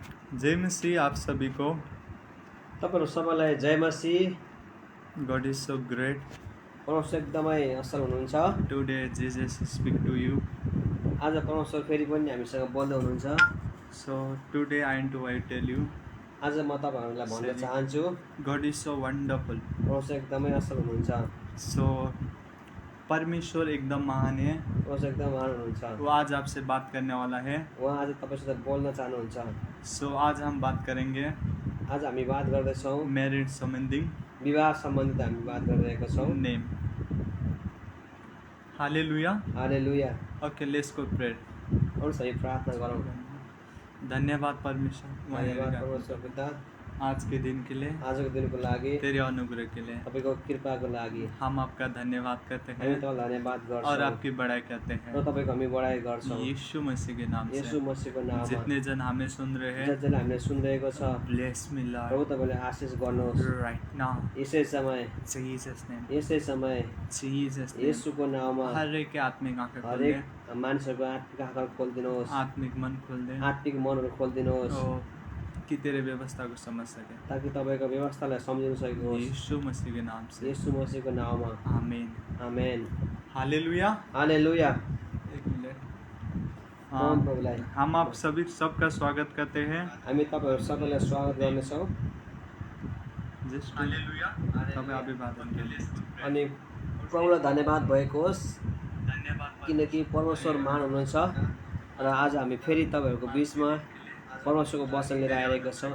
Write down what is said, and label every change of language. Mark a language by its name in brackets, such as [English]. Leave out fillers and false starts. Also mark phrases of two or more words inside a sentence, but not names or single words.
[Hindi] जय मसीह आप सभी को। [Nepali] तपाईहरु सबैलाई जय मसीह। [English] God is so great. [Nepali] परमेश्वर एकदमै असल हुनुहुन्छ। [English] Today Jesus speak to you. [Nepali] आज परमेश्वर फेरि पनि हामीसँग बोल्दै हुनुहुन्छ। [English] So today I want to tell you. [Nepali] आज म तपाईहरुलाई भन्न चाहन्छु [English] God is so wonderful. [Nepali] परमेश्वर एकदमै असल हुनुहुन्छ। [Hindi] So परमेश्वर एकदम महान है। [Nepali] परमेश्वर एकदम महान हुनुहुन्छ। [Hindi] वो आज आपसे बात करने वाला है। [Nepali] उहाँ आज तपाईसँग बोल्न चाहनुहुन्छ। [Hindi] So आज हम बात करेंगे। [Nepali] आज हामी बात गर्दैछौँ [Hindi] मैरिज संबंधी, [Nepali] विवाह सम्बन्धित हामी बात गरिरहेका छौँ। नेम। हालेलुया। हालेलुया। [English] Okay, let's go pray. [Nepali] आउनुहोस् हामी प्रार्थना गरौँ। धन्यवाद परमेश्वर। धन्यवाद परमेश्वर पिता, [Hindi] आज के दिन के लिए, [Nepali] आजको दिनको लागि, [Hindi] तेरे अनुग्रह के लिए [Nepali] तपाईको कृपाको लागि [Hindi] हम आपका धन्यवाद करते [Nepali] हामी [Hindi] हैं [Nepali] तपाईलाई धन्यवाद गर्छौँ [Hindi] और आपकी बड़ाई करते [Nepali] र [Hindi] हैं [Nepali] तपाईको हामी बढाइ गर्छौँ। [Hindi] यीशु मसीह के नाम [Nepali] येशू [Hindi] से। [Nepali] मसीहको नाममा [Hindi] जितने जन हमें सुन रहे हैं, [Nepali] जतिले हामीले सुनिरहेको छ [English] bless me [Nepali] प्रभु [English] लॉर्ड [Nepali] तपाईले आशिष गर्नुहोस्। [English] right now [Nepali] यसै समय [English] Jesus name, [Nepali] यसै समय [English] Jesus name. [Nepali] येशूको नाममा [Hindi] हर एक के आत्मिक आंखें खोल [Nepali] हरेक [Hindi] दे, [Nepali] मानिसहरूको आत्मिक आँखा खोलिदिनुहोस्, [Hindi] आत्मिक मन खोल दे, [Nepali] आत्मिक मनहरू खोलिदिनुहोस् [Hindi] और कि तेरे व्यवस्था को समझ सके [Nepali] ताकि तपाईँको व्यवस्थालाई सम्झिन सकोस्। [Hindi] यीशु मसीह के नाम से। [Nepali] येशू मसीहको नाममा [Hindi] आमीन। [Nepali] आमेन। [Hindi] हालेलुया। [Nepali] हालेलुया। [Hindi] एक मिनट। [Nepali] परम प्रभुलाई [Hindi] हम आप सभी सबका स्वागत करते हैं। [Nepali] हामी तपाईहरु सबैलाई स्वागत गर्नेछौँ। जस्ट हालेलुया। तपाईं अभिवादन [Hindi] के लिए [Nepali] अनि प्रभुलाई धन्यवाद भएको होस् धन्यवाद। किनकि परमेश्वर महान हुनुहुन्छ र आज हामी फेरि तपाईहरुको बीचमा परमेश्वरको वचन लिएर आइरहेका छौँ।